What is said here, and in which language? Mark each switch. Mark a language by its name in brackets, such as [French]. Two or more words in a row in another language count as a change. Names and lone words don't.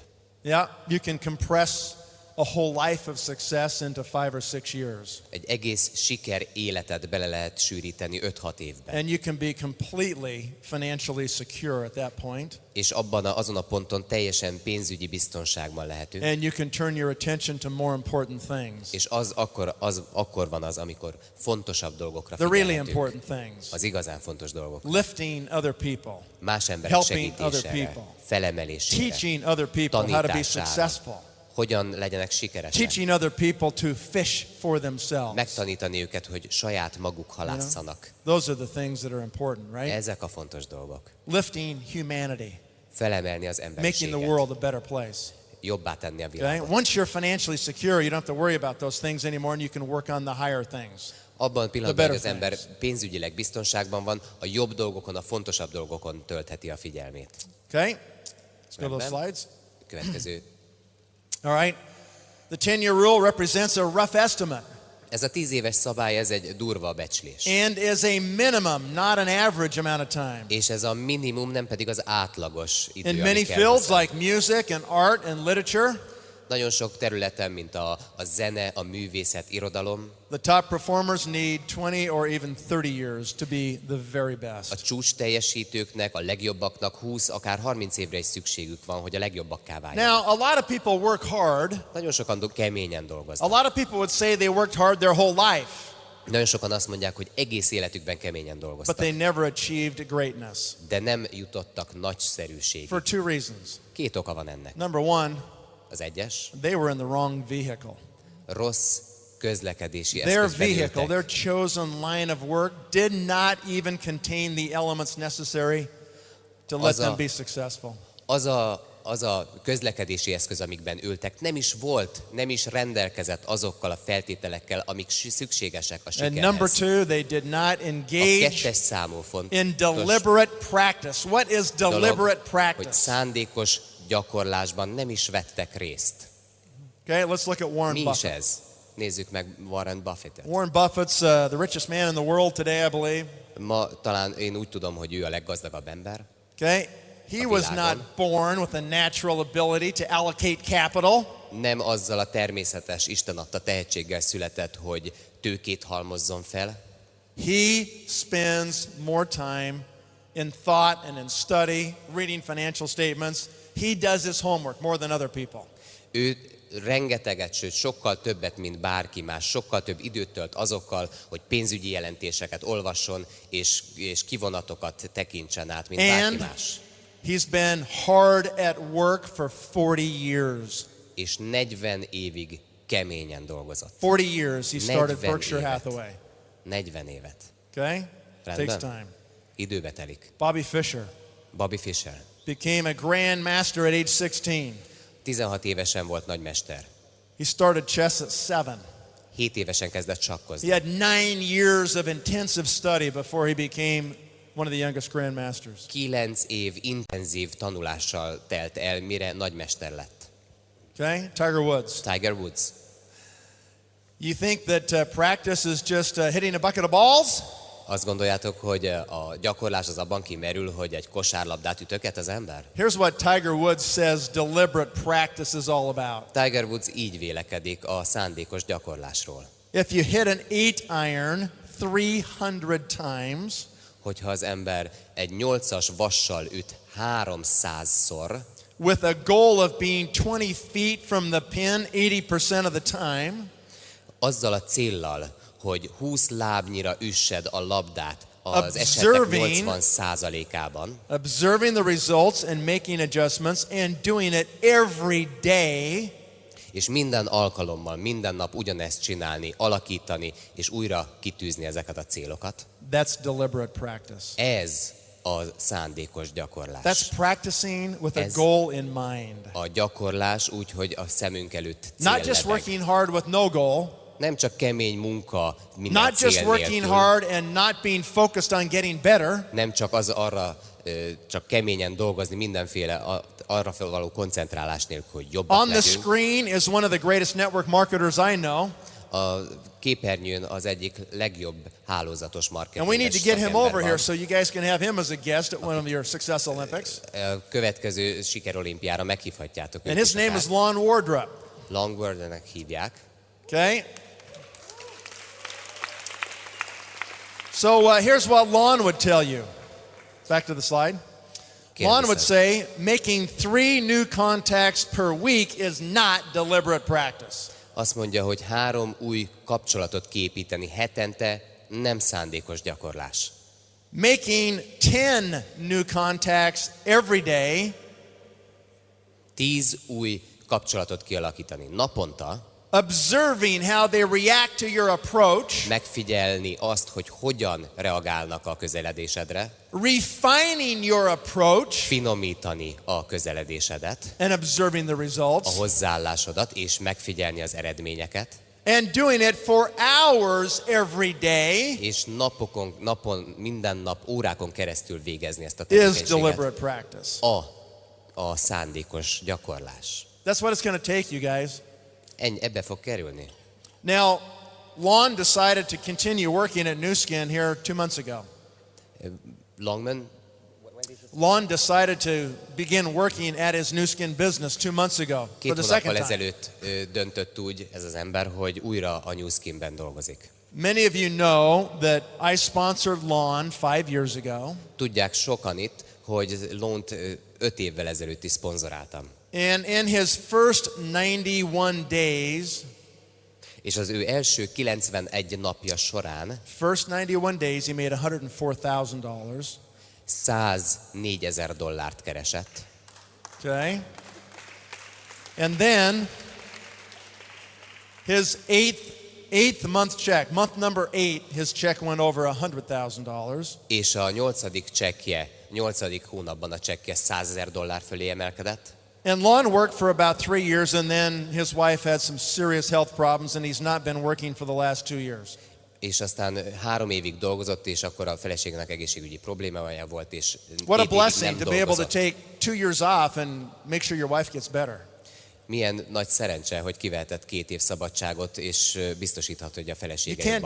[English] Yeah, you can compress a whole life of success into 5 or 6 years. [Hungarian] Egy egész siker életet bele lehet sűríteni 5-6 évben. [English] And you can be completely financially secure at that point. [Hungarian] És azon a ponton teljesen pénzügyi biztonságban lehetünk. [English] And you can turn your attention to more important things. [Hungarian] És akkor van az, amikor fontosabb dolgokra [English] The really [Hungarian] figyelhetünk. [English] important things. [Hungarian] Az igazán fontos dolgok. [English] Lifting other people. [Hungarian] Más emberek [English] Helping other [Hungarian] segítésére, [English] people. [Hungarian] felemelésére, [English] Teaching other people how to be [Hungarian] tanítására. [English] successful. [Hungarian] Hogyan legyenek sikeresek. [English] Teaching other people to fish for themselves. [Hungarian] Megtanítani őket, hogy saját maguk halásszanak. [English] Those are the things that are important, right? [Hungarian] Ezek a fontos dolgok. [English] Lifting humanity. [Hungarian] Felemelni az [English] Making the [Hungarian] emberiséget. [English] world a better place. [Hungarian] Jobbá tenni a [English] Okay? [Hungarian] világot. [English] Once you're financially secure, you don't have to worry about those things anymore, and you can work on the higher things. [Hungarian] Abban a pillanatban, hogy az [English] better [Hungarian] ember [English] things. [Hungarian] pénzügyileg biztonságban van, a jobb dolgokon, a fontosabb dolgokon töltheti a figyelmét. [English] Okay? Let's go to those [Hungarian] Rendben. [English] slides. [Hungarian] Következő. [English] All right. The 10-year rule represents a rough estimate [Hungarian] Ez a 10 éves szabály, ez egy durva becslés. [English] and is a minimum, not an average amount of time. [Hungarian] És ez a minimum, nem pedig az átlagos idő, [English] In [Hungarian] ami [English] many [Hungarian] kell [English] fields [Hungarian] hozzá. [English] like music and art and literature, [Hungarian] Nagyon sok területen, mint a zene, a művészet, irodalom, [English] the top performers need 20 or even 30 years to be the very [Hungarian] a [English] best. [Hungarian] csúcs teljesítőknek, a legjobbaknak 20, akár 30 évre is szükségük van, hogy a legjobbakká váljanak. [English] Now, a lot of people work hard. [Hungarian] Nagyon sokan keményen [English] A [Hungarian] dolgoznak. [English] lot of people would say they worked hard their whole life, [Hungarian] Nagyon sokan azt mondják, hogy egész életükben keményen [English] but [Hungarian] dolgoztak, [English] they never achieved greatness [Hungarian] de nem jutottak nagyszerűségig. [English] for 2 reasons. [Hungarian] 2 oka van ennek. [English] Number one, [Hungarian] Az egyes, [English] they were in the wrong vehicle. [Hungarian] rossz közlekedési [English] Their [Hungarian] eszközben [English] vehicle, their [Hungarian] ültek. [English] chosen line of work did not even contain the elements necessary to let [Hungarian] Az a- [English] them be successful. [Hungarian] Az a közlekedési eszköz, amikben ültek, nem is rendelkezett azokkal a feltételekkel, amik szükségesek a [English] And number [Hungarian] sikerhez. [English] 2, they did not [Hungarian] A [English] engage [Hungarian] 2. számú fontos [English] in deliberate practice. What is [Hungarian] dolog, [English] deliberate [Hungarian] hogy [English] practice? [Hungarian] szándékos gyakorlásban nem is vettek részt. [English] Okay, let's look at Warren [Hungarian] Mi is [English] Buffett. [Hungarian] ez? Nézzük meg Warren Buffettet. [English] Warren Buffett's the richest man in the world today, I believe. [Hungarian] Ma talán én úgy tudom, hogy ő a leggazdagabb ember. [English] Okay? He [Hungarian] A [English] was [Hungarian] világon. [English] not born with a natural ability to allocate capital. [Hungarian] Nem azzal a természetes, Isten adta tehetséggel született, hogy tőkét halmozzon fel. [English] He spends more time in thought and in study, reading financial statements. He does his homework more than other people. [Hungarian] Ő rengeteget, sőt sokkal többet, mint bárki más, sokkal több időt tölt azokkal, hogy pénzügyi jelentéseket olvasson, és kivonatokat tekintsen át, mint bárki [English] And [Hungarian] más. [English] he's been hard at work for 40 years. [Hungarian] És 40 évig keményen dolgozott. [English] 40 years he started [Hungarian] 40 [English] Berkshire [Hungarian] évet. [English] Hathaway. [Hungarian] 40 évet. [English] Okay? Takes [Hungarian] Rendben? [English] time. [Hungarian] Időbe telik. [English] Bobby Fischer [Hungarian] Bobby Fischer. [English] became a grand master at age 16. [Hungarian] 16 évesen volt nagymester. [English] He started chess at 7. [Hungarian] 7 évesen kezdett sakkozni. [English] He had 9 years of intensive study before he became one of the youngest grandmasters. [Hungarian] 9 év intenzív tanulással telt el, mire nagymester lett. [English] Okay? Tiger Woods. [Hungarian] Tiger Woods. [English] You think that practice is just hitting a bucket of balls? [Hungarian] Azt gondoljátok, hogy a gyakorlás az abban kimerül, hogy egy kosárlabdát ütöget az ember? [English] Here's what Tiger Woods says deliberate practice is all about. [Hungarian] Tiger Woods így vélekedik a szándékos gyakorlásról. [English] If you hit an 8-iron 300 times, [Hungarian] Hogyha az ember egy 8-as vassal üt 300-szor, [English] with a goal of being 20 feet from the pin 80% of the time, [Hungarian] azzal a céllal, hogy 20 lábnyira üssed a labdát az esetek 80%-ában, [English] observing the results and making adjustments and doing it every day, [Hungarian] és minden alkalommal, minden nap ugyanezt csinálni, alakítani, és újra kitűzni ezeket a célokat. [English] that's deliberate practice. [Hungarian] Ez a szándékos gyakorlás. [English] That's practicing with a [Hungarian] Ez [English] goal in mind. [Hungarian] A gyakorlás úgy, hogy a szemünk előtt [English] Not just [Hungarian] cél lebeg. [English] working hard with no goal, [Hungarian] Nem csak kemény munka minden [English] not just [Hungarian] cél [English] working [Hungarian] nélkül. [English] hard and not being focused on getting better, [Hungarian] Nem csak az arra, csak keményen dolgozni mindenféle arra való koncentrálás nélkül, hogy jobbak [English] on the [Hungarian] legyünk. [English] screen is one of the greatest network marketers I know, [Hungarian] A képernyőn az egyik legjobb hálózatos [English] and we need [Hungarian] marketinges [English] to get him [Hungarian] szakember [English] over here [Hungarian] van. [English] so you guys can have him as a guest at one of your Success Olympics. [Hungarian] A következő sikerolimpiára meghívhatjátok [English] And [Hungarian] őt [English] his [Hungarian] is [English] name [Hungarian] akár. [English] is Lon Wardrop. [Hungarian] Longword-nek hívják. [English] Okay? So here's what Lon would tell you. Back to the slide. Lon would say, making 3 new contacts per week is not deliberate practice. [Hungarian] Azt mondja, hogy 3 új kapcsolatot kiépíteni hetente nem szándékos gyakorlás. [English] Making 10 new contacts every day [Hungarian] 10 új kapcsolatot kialakítani naponta, [English] observing how they react to your approach, [Hungarian] megfigyelni azt, hogy hogyan reagálnak a közeledésedre, [English] refining your approach, [Hungarian] finomítani a közeledésedet, [English] and observing the [Hungarian] a [English] results, [Hungarian] hozzáállásodat, és megfigyelni az eredményeket, [English] and doing it for hours every day [Hungarian] és napon, minden nap, órákon keresztül végezni ezt a [English] is [Hungarian] tevékenységet. [English] deliberate practice. [Hungarian] A szándékos gyakorlás. [English] That's what it's going to take, you guys. [Hungarian] Ebbe fog kerülni. [English] Now, Lon decided to continue working at New Skin here 2 months ago. [Hungarian] Longman [English] Lon decided to begin working at his New Skin business 2 months ago for [Hungarian] 2 [English] the [Hungarian] hónappal [English] second time. [Hungarian] ezelőtt döntött úgy ez az ember, hogy újra a New Skin-ben dolgozik. [English] Many of you know that I sponsored Lon 5 years ago. [Hungarian] Tudják sokan itt, hogy Lont 5 évvel ezelőtt is szponzoráltam. [English] And in his first 91 days, [Hungarian] És az ő első 91 napja során [English] first 91 days, he made $104,000. [Hungarian] $104,000 keresett. [English] Okay? And then his eighth month check, month number 8, his check went over $100,000. [Hungarian] És a 8. csekkje, 8. hónapban a csekkje $100,000 fölé emelkedett. [English] And Lon worked for about 3 years, and then his wife had some serious health problems, and he's not been working for the last 2 years. [Hungarian] És aztán 3 évig dolgozott, és akkor a feleségnek egészségügyi problémája volt, és [English] What a [Hungarian] 2 évig [English] blessing [Hungarian] nem [English] to be able to [Hungarian] dolgozott. [English] take 2 years off and make sure your wife gets better. [Hungarian] Milyen nagy szerencse, hogy kivehetett 2 év szabadságot, és biztosíthat, hogy a [English] You [Hungarian] felesége [English] can't